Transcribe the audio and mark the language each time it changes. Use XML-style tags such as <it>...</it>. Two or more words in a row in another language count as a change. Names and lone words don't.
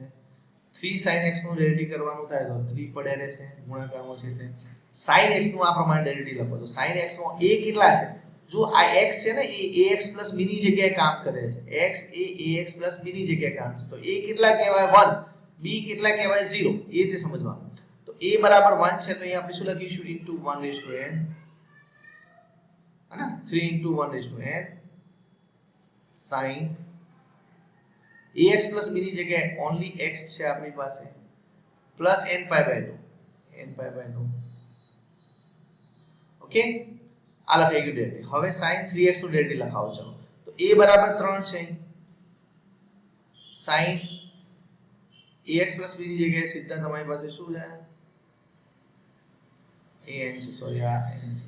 <gu>3 sin x નું ડેરિવેટિવ કરવાનું થાય તો 3 પડ્યા રહેશે ગુણાકારમાં છે એટલે sin x નું આ પ્રમાણે ડેરિવેટિવ લખો. તો sin x માં a કેટલા છે? જો આ x છે ને એ ax b ની જગ્યાએ કામ કરે છે. x એ ax b ની જગ્યાએ કામ છે. તો a કેટલા કહેવાય? 1. b કેટલા કહેવાય? 0. એ તે સમજવાનું. તો a બરાબર 1 છે તો અહીં આપણે શું લખીશું?</gu> <en>into 1 raised to n,</en> <hi>है ना,</hi> <en>3 into 1 raised to n sin ax plus b</en> <gu>ની જગ્યાએ</gu> <en>only x</en> <gu>છે આપણી પાસે</gu> <en>પ્લસ n pi by 2 n pi by 2 ઓકે,</en> <gu>આ લખાઈ ગયું ડેરિવેટિવ. હવે sin 3x નું ડેરિવેટિવ લખાવો. ચલો, તો a બરાબર 3 છે.</gu> <en>sin ax plus b</en> <gu>ની જગ્યાએ સીધા તમારી પાસે શું છે? an છે, સોરી આ n છે.</gu>